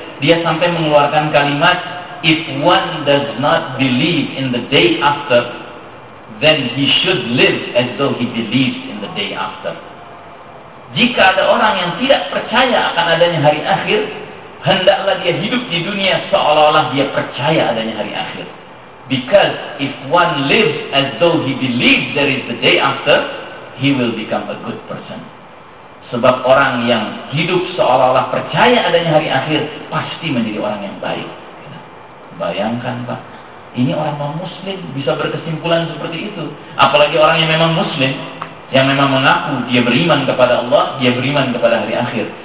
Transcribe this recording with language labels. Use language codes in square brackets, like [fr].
[id] Dia sampai mengeluarkan kalimat, [en] if one does not believe in the day after, then he should live as though he believes in the day after. [id] Jika ada orang yang tidak percaya akan adanya hari akhir, hendaklah dia hidup di dunia seolah-olah dia percaya adanya hari akhir. [en] Because if one lives as though he believes there is the day after, he will become a good person. [id] Sebab orang yang hidup seolah-olah percaya adanya hari akhir, pasti menjadi orang yang baik. Bayangkan Pak, ini orang non-muslim bisa berkesimpulan seperti itu. Apalagi orang yang memang muslim, yang memang mengaku dia beriman kepada Allah, dia beriman kepada hari akhir.